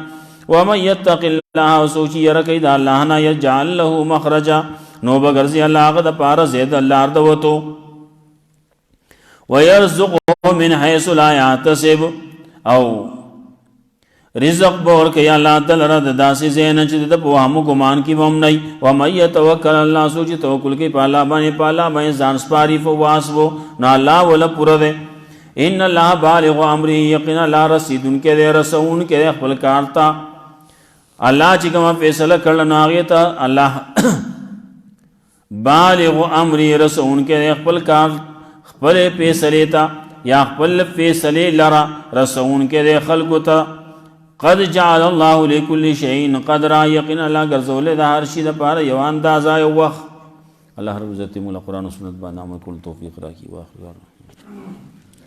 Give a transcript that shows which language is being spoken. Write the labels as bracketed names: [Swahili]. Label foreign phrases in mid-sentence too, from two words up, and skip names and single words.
[Arabic] ومن یتق الله، [Pashto] او څوک چې یره کوي د الله نه، [Arabic] یجعل له مخرجا، [Pashto] نو به ګرځي الله هغه دپاره زید لار د وتو. [Arabic] ویرزقه من حیث لا یحتسب، [Pashto] او رزق به ورکوي الله ته لره د داسې ځای نه چې د په وهم و ګمان کې به هم نه وي. [Arabic] ومن یتوکل الله، [Pashto] څوک چې توکل کوي په الله باندې، په الله باندې ځان سپاري، [Arabic] فهو حسبه، [Pashto] نو الله وله پوره دی. [Arabic] ان الله بالغ امره، [Pashto] یقینا الله رسیدونکی دی، رسونکی دی خپل کار ته. الله چې کومه فیصله کړله نو هغې ته [Arabic] الله بالغ امره، [Pashto] رسونکی دی خپل کار، خپلې فیصلې ته، یا خپل فیصلې لره رسونکی دی خلکو ته. [Arabic] قد جعل الله لكل شيء قدرا، [Pashto] یقینا الله ګرځولی د هر شي دپاره یو اندازه، یو وخت. الله رب عزت موږ له قرآن و سنت باندې عمل کولو توفیق راکړي. واخر